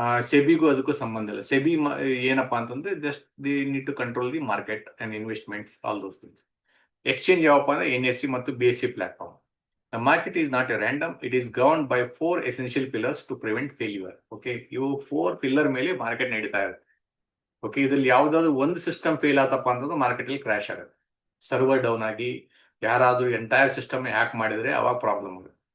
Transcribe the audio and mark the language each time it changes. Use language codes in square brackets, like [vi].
[kn] ಸೆಬಿಗೂ ಅದಕ್ಕೂ ಸಂಬಂಧ ಇಲ್ಲ. ಸೆಬಿ ಏನಪ್ಪಾ ಅಂತಂದ್ರೆ [en] They need to control the market and investments, all those things. [kn] Exchange ಯಾವಪ್ಪ ಅಂದ್ರೆ NSE ಮತ್ತು BSE platform. [en] The market is not a random, it is governed by 4 essential pillars to prevent failure. [kn] Okay, ಇವು 4 pillar ಮೇಲೆ market ನಡೀತಾ ಇರುತ್ತೆ. Okay, ಇದ್ರಲ್ಲಿ ಯಾವ್ದಾದ್ರು ಒಂದು system fail ಆತಪ್ಪ ಅಂತಂದ್ರೆ ಮಾರ್ಕೆಟ್ ಅಲ್ಲಿ ಕ್ರಾಶ್ ಆಗುತ್ತೆ. ಸರ್ವರ್ ಡೌನ್ ಆಗಿ ಯಾರಾದ್ರೂ ಎಂಟೈರ್ ಸಿಸ್ಟಮ್ ಹ್ಯಾಕ್ ಮಾಡಿದ್ರೆ ಅವಾಗ ಪ್ರಾಬ್ಲಮ್ ಆಗುತ್ತೆ.